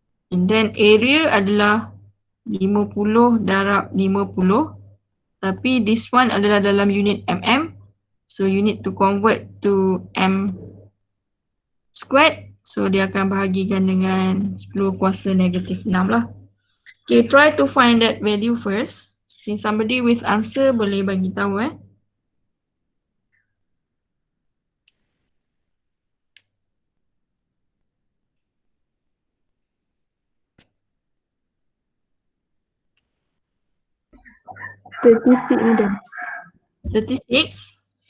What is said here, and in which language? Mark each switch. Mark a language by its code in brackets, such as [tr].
[en] And then [ms] area adalah 50 darab 50. Tapi [en] this one [ms] adalah dalam unit mm. [en] So you need to convert to m squared. [ms] So dia akan bahagikan dengan 10 kuasa negatif 6 lah. [en] Okay, try to find that value first. Okay, somebody with answer [ms] boleh bagi tahu [en] Madam. 36.